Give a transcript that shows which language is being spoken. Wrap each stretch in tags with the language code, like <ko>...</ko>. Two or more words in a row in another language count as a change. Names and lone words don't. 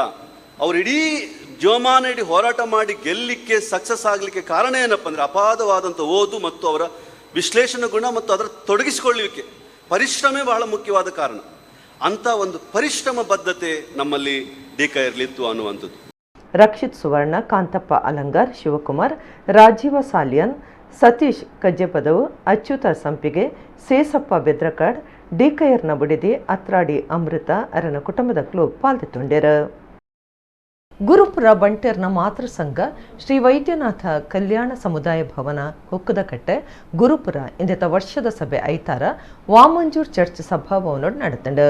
<kn>ಅವ್ರು ಇಡೀ ಜೀವಮಾನ ಇಡೀ ಹೋರಾಟ ಮಾಡಿ ಗೆಲ್ಲಲಿಕ್ಕೆ ಸಕ್ಸಸ್ ಆಗಲಿಕ್ಕೆ ಕಾರಣ ಏನಪ್ಪ ಅಂದರೆ ಅಪಾದವಾದಂಥ ಓದು ಮತ್ತು ಅವರ ವಿಶ್ಲೇಷಣೆ ಗುಣ ಮತ್ತು ಅದರ ತೊಡಗಿಸಿಕೊಳ್ಳುವಿಕೆ, ಪರಿಶ್ರಮೇ ಬಹಳ ಮುಖ್ಯವಾದ ಕಾರಣ. ಅಂಥ ಒಂದು ಪರಿಶ್ರಮ ಬದ್ಧತೆ ನಮ್ಮಲ್ಲಿ ಡಿಕೈರ್ಲಿತ್ತು ಅನ್ನುವಂಥದ್ದು. ರಕ್ಷಿತ್ ಸುವರ್ಣ, ಕಾಂತಪ್ಪ ಅಲಂಗಾರ್, ಶಿವಕುಮಾರ್,</kn> <tcy>ರಾಜೀವ ಸಾಲಿಯನ್, ಸತೀಶ್ ಕಜ್ಜೆಪದವು, ಅಚ್ಯುತ ಸಂಪಿಗೆ, ಸೇಸಪ್ಪ ಬೆದ್ರಕಾಡ್, ಡಿಕೈರ್ನ ಬುಡಿದಿ, ಅತ್ರಾಡಿ ಅಮೃತ ಅರನ ಕುಟುಂಬದಕ್ಕೂ ಪಾಲ್ಗೊಂಡಿರು. ಗುರುಪುರ ಬಂಟೇರ್ನ ಮಾತೃ ಸಂಘ ಶ್ರೀ ವೈದ್ಯನಾಥ ಕಲ್ಯಾಣ ಸಮುದಾಯ ಭವನ ಹುಕ್ಕದಕಟ್ಟೆ ಗುರುಪುರ ಇಂದಿತ ವರ್ಷದ ಸಭೆ ಐತಾರ ವಾಮಂಜೂರ್ ಚರ್ಚ್ ಸಭಾಭವನ ನಡೆತಂಡು.</tcy>